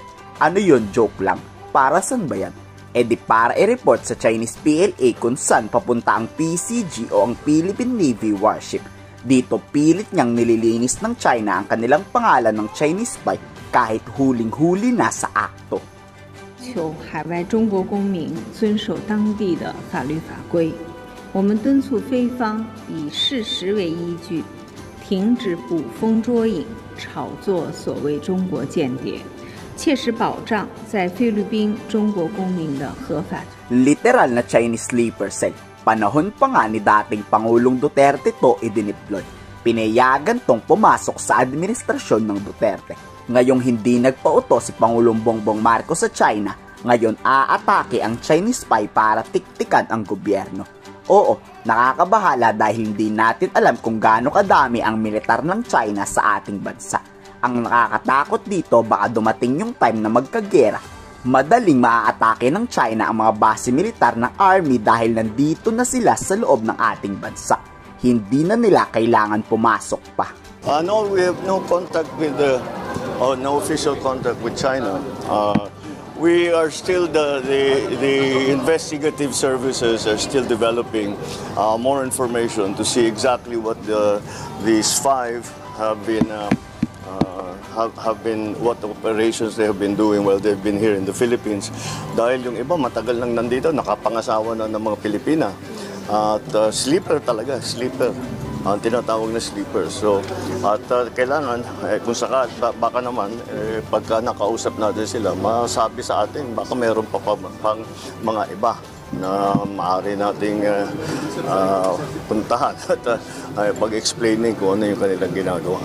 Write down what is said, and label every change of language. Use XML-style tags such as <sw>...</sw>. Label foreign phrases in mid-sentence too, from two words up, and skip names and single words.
<tl>Ano yun, joke lang? Para saan ba yan? Di para i-report sa Chinese PLA kung saan papunta ang PCG o ang Philippine Navy warship. Dito pilit niyang nililinis ng China ang kanilang pangalan ng</tl> <en>Chinese spy</en> <tl>kahit huling-huli na sa akto.</tl> <zh>求海外中国公民遵守当地的法律法规，我们敦促菲方以事实为依据，停止捕风捉影、炒作所谓中国间谍，切实保障在菲律宾中国公民的合法。</zh> <tl>Literal na</tl> <en>Chinese sleeper cell.</en> <tl>Panahon pa nga ni dating Pangulong Duterte to idiniploy. Pinayagan tong pumasok sa administrasyon ng Duterte. Ngayong hindi nagpauto si Pangulong Bongbong Marcos sa China, ngayon aatake ang</tl> <en>Chinese spy</en> <tl>para tiktikan ang gobyerno. Oo, nakakabahala dahil hindi natin alam kung gaano kadami ang militar ng China sa ating bansa. Ang nakakatakot dito baka dumating yung time na magkagera. Madaling maaatake ng China ang mga base militar ng army dahil nandito na sila sa loob ng ating bansa. Hindi na nila kailangan pumasok pa.</tl> <en>No, we have no contact with no official contact with China. We are still the investigative services are still developing more information to see exactly what these five have been what operations they have been doing while they've been here in the Philippines.</en> <tl>Dahil yung iba matagal nang nandito, nakapangasawa na ng mga Pilipina. At sleeper talaga, sleeper. Ang tinatawag na sleeper. So, at kailangan, kung saka, baka naman, pagka nakausap natin sila, masabi sa atin, baka meron pa pang mga iba na maaari nating puntahan at pag-explaining kung ano yung kanilang ginagawa.</tl>